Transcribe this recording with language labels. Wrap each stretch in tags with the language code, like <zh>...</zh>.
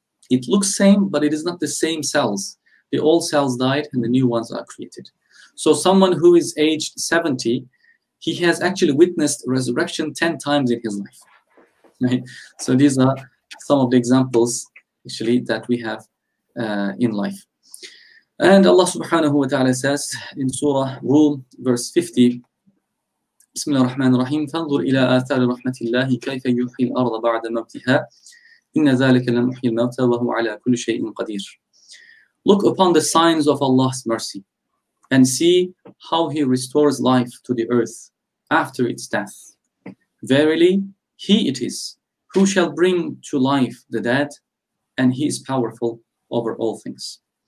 <en>It looks same, but it is not the same cells. The old cells died and the new ones are created. So someone who is aged 70, he has actually witnessed resurrection 10 times in his life. Right? So these are some of the examples actually that we have in life. And Allah subhanahu wa ta'ala says in Surah Rum, verse 50,</en> <ar>بسم الله الرحمن الرحيم فانظر إلى آثار رحمة الله كيف يحيي الأرض بعد موتها إن ذلك لمحيي الموتى وهو على كل شيء قدير.</ar> <en>Look upon the signs of Allah's mercy and see how He restores life to the earth after its death. Verily, He it is who shall bring to life the dead, and He is powerful over all things.</en>